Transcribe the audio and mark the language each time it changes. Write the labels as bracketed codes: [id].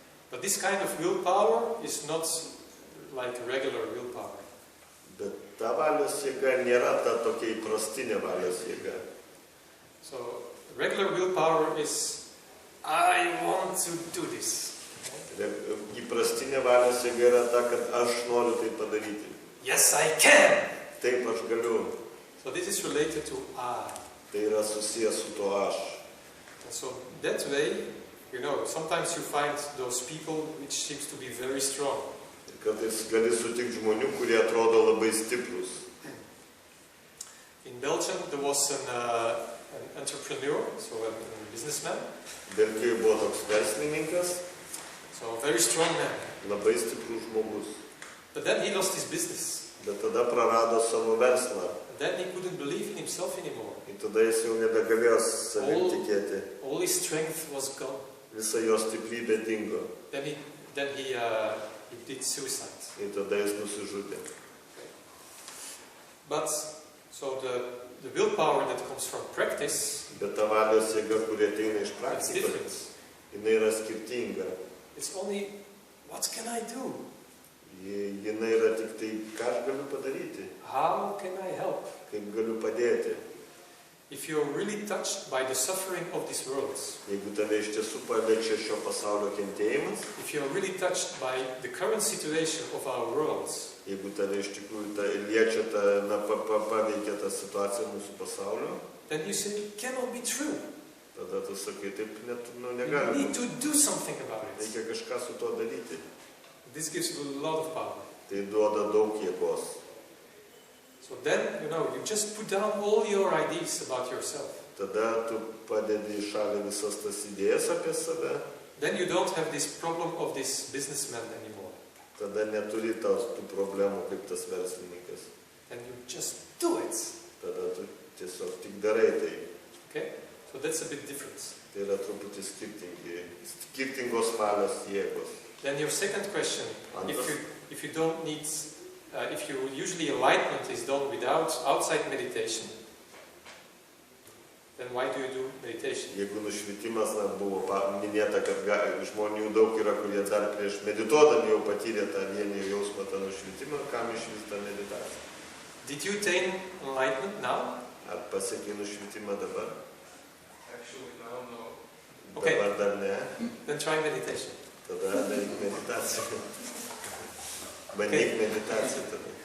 [en] But this kind of willpower is not like regular willpower. [lt] Bet ta valios jėga nėra ta tokia įprastinė valios jėga. [en] So regular willpower is, I want to do this. [lt] Įprastinė valios jėga yra ta, kad aš noriu tai padaryti. [en] Yes, I can. [lt] Taip aš galiu. [en] So this is related to I. [lt] Tai yra susijęs su tuo aš. [en] And so that way, you know, sometimes you find those people which seems to be very strong. [lt] Ir kartais gali sutikti žmonių, kurie atrodo labai stiprus. [en] In Belgium, there was an entrepreneur, so a businessman. [lt] Belgijoje buvo toks verslininkas, [en] So a very strong man. [lt] labai stiprus žmogus. [en] But then he lost his business. [lt] Bet tada prarado savo verslą. [en] And then he couldn't believe in himself anymore. [lt] Ir tada jis jau nebegalėjo savim tikėti. [en] All his strength was gone. [lt] Visa jo stiprybė dingo. [en] Then he did suicide. [lt] Ir tada jis nusižudė. [en] But so the willpower that comes from practice, [lt] Bet ta valios jėga, kuri ateina iš [en] it's [lt] praktikos, [en] different. [lt] jinai yra skirtinga. [en] It's only, what can I do? [lt] Jinai yra tik tai, ką aš galiu padaryti, [en] How can I help? [lt] kaip galiu padėti. [en] If you're really touched by the suffering of this world, [lt] Jeigu tave iš tiesų paliečia šio pasaulio kentėjimas, [en] if you're really touched by the current situation of our world, [lt] jeigu tave iš tikrųjų liečia, paveikia tą situaciją mūsų pasaulio, [en] then you say, it cannot be true. [lt] tada tu sakai, taip net, [en] You [lt] negali [en] need [lt] būti. [en] to do something about it. [lt] Reikia kažką su to daryti. [en] This gives you a lot of power. [lt] Tai duoda daug jėgos. [en] So then, you know, you just put down all your ideas about yourself. [lt] Tada tu padedi į šalį visas tas idėjas apie save, [en] Then you don't have this problem of this businessman anymore. [lt] tada neturi tų problemų kaip tas verslininkas. [en] And you just do it. [lt] Tada tu tiesiog tik darai tai. [en] Okay? So that's a bit different. [lt] Tai yra truputį skirtingos valios jėgos. [en] Then your second question, [lt] Antras. [en] if you don't need, if you usually enlightenment is done without outside meditation, then why do you do meditation? [lt] Jeigu nušvitimas buvo minėta, kad žmonių daug yra, kurie dar prieš medituodami jau patyrė tą vienį jausmą, tą nušvitimą, kam iš vis tą meditaciją. [en] Did you attain enlightenment now? [lt] Ar pasiekė nušvitimą dabar? [en] Actually, now, no. Okay. [lt] Dabar dar ne. Then try meditation. Tada daryk meditaciją. Bandyk meditaciją tada.